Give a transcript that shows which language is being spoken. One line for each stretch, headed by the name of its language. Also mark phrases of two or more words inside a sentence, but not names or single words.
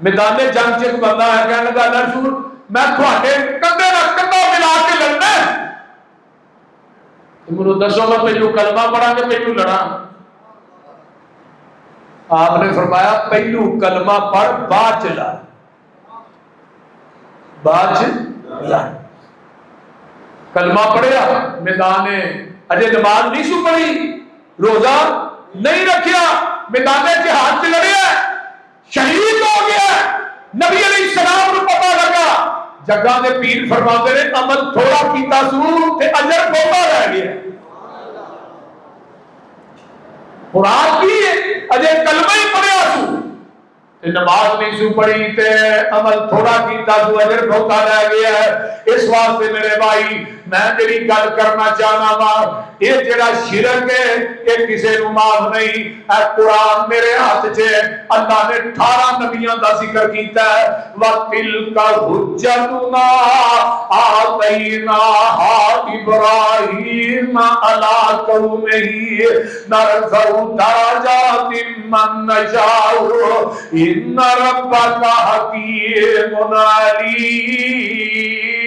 Punjabi: میدان جنگ چ بندہ ہے کہنے لگا رسول میں تھوڑے کندھے نال کندھا ملا کے لڑنا ہے، مجھے دسو میں پہلو کلمہ پڑھا کہ پہلو لڑا؟ آپ نے فرمایا پہلو کلمہ پڑھ بعد چ لڑ، بعد چ لڑ۔ کلمہ پڑھیا میدان اجے نماز نہیں سو پڑھی، روزہ نہیں رکھیا، میدان جہاد چ لڑیا، شہید ہو گیا۔ نبی
Arabic: علیہ السلام
Punjabi: کو پتہ لگا، جگہ دے پیر فرماندے نے عمل تھوڑا کیتا سو تے اجر بہتا رہ گیا۔ مراد کی اجے کلمہ ہی پڑھیا سو تے نماز نہیں سو پڑھی تے عمل تھوڑا کیتا سو اجر بہتا رہ گیا ہے۔ اس واسطے میرے بھائی میں جڑی گل کرنا چاہنا وا، یہ جڑا شرک ہے یہ کسے نوں معاف نہیں۔ اے قرآن میرے ہاتھ چ اللہ نے 18 نبیاں دا ذکر کیتا ہے،
Arabic: وَتِلْكَ حُجَّتُنَا آتَيْنَاهَا إِبْرَاهِيمَ عَلَىٰ قَوْمِهِ نَرْفَعُ دَرَجَاتٍ مَّن نَّشَاءُ إِنَّ رَبَّكَ حَكِيمٌ عَلِيمٌ۔